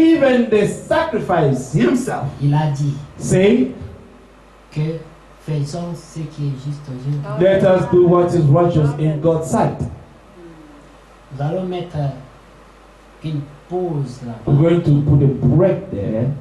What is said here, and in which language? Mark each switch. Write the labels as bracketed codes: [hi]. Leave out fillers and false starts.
[en] Even the sacrifice himself. [fr] Il a dit [en] Say, [fr] que faisons ce qui est juste aux yeux. [en] let us do what is righteous in God's sight. [fr] Nous allons mettre une pause là [en] We're going to put a break there